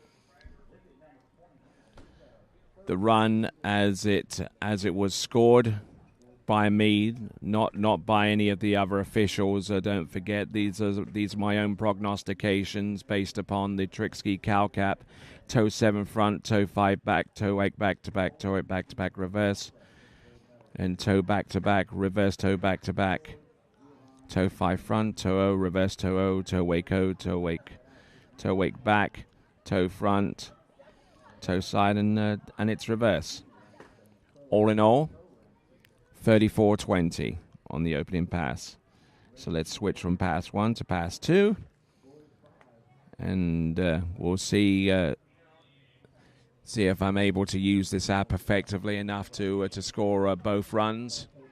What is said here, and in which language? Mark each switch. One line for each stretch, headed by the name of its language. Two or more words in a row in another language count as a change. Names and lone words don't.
English: The run as it was scored by me, not by any of the other officials. Don't forget, these are my own prognostications based upon the Trickski cow cap. Toe 7 front, toe 5 back, toe 8 back to back, toe 8 back to back reverse, and toe back to back, reverse toe back to back. Toe 5 front, toe O, reverse toe O, toe wake O, toe wake back, toe front, toe side, and it's reverse. All in all, 34.20 on the opening pass. So let's switch from pass 1 to pass 2, and we'll see if I'm able to use this app effectively enough to score both runs.